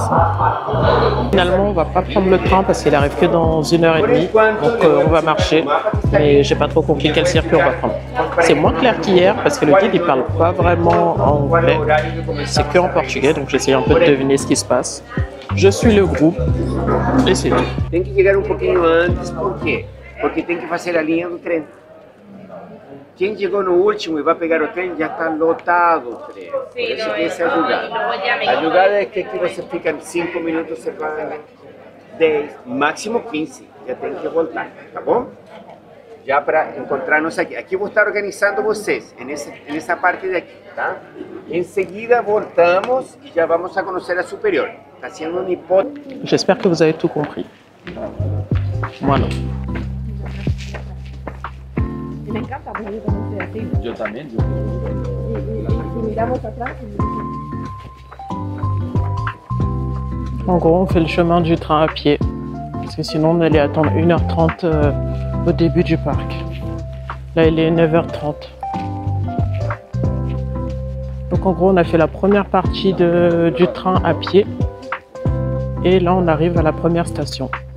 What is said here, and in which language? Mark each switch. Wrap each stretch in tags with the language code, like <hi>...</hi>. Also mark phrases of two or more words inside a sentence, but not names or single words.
<fr>Finalement, on va pas prendre le train parce qu'il arrive que dans 1h30, donc on va marcher. Mais j'ai pas trop compris quel circuit on va prendre. C'est moins clair qu'hier parce que le guide il parle pas vraiment anglais, c'est que en portugais, donc j'essaie un peu de deviner ce qui se passe. Je suis le groupe et c'est tout.</fr> <pt>Tem que chegar pouquinho antes, por quê? Porque tem que fazer a linha do trem. Quem chegou no último e vai pegar o trem já está lotado o trem. Por isso que essa é a jogada. A jogada é que aqui você fica 5 minutos, você vai 10, máximo 15. Já tem que voltar, tá bom? Já para encontrar-nos aqui. Aqui vou estar organizando vocês, nessa parte daqui, tá? Em seguida voltamos e já vamos a conhecer a superior. Está sendo uma hipótese.</pt> <fr>J'espère que vous avez tout compris. Moi non.</fr> <es>Me encanta porque yo también soy así. Yo también. Y miramos atrás.</es> <fr>En gros, on fait le chemin du train à pied. Parce que sinon, on allait attendre 1h30 au début du parc. Là, il est 9h30. Donc en gros, on a fait la première partie du train à pied. Et là, on arrive à la première station.</fr>